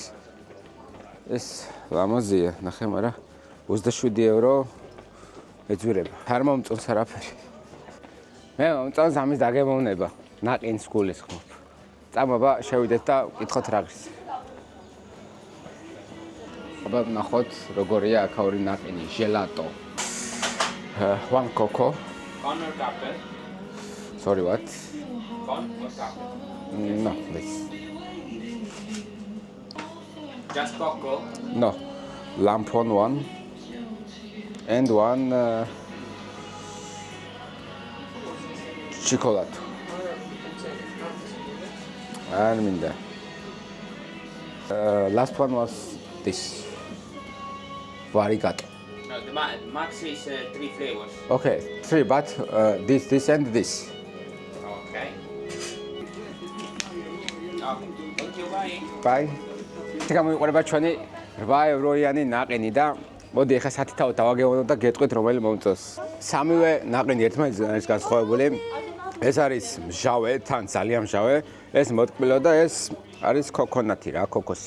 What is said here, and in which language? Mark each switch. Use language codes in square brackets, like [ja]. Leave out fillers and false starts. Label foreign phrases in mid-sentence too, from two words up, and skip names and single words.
[ka] ეს ლამაზია, ნახე, მაგრამ 27 ევრო ეძვირება. არ მომწონს არაფერი. მე მომწონს ამის დაგემოვნება. ნაყინს გულისხმობ. წამობა შევიდეთ და ვკითხოთ რა გრის. აბა ნახოთ როგორია აქაური ნაყინი, ჟელატო. [en] One coco. Con or cafe? Sorry, what? Con or cafe? No, this. Just cocoa. No. Lampon one. And one chocolate. And minda. Last one was this. Varigato. No, the max is 3 flavors. Okay, 3, but this and this. Okay. Okay. Thank you. Bye. Bye. [ka] გამოიყურება ჩვენი 8 ევროიანი ნაყინი და მოდი ახლა სათითაოდ დავაგეოვნოთ და გეტყვით რომელი მომწონს. სამივე ნაყინი ერთმანეთისგან არის განსხვავებული. ეს არის მჟავე, თან ძალიან მჟავე, ეს მოტკბილო და ეს არის კოკონატი რა, კოკოსი.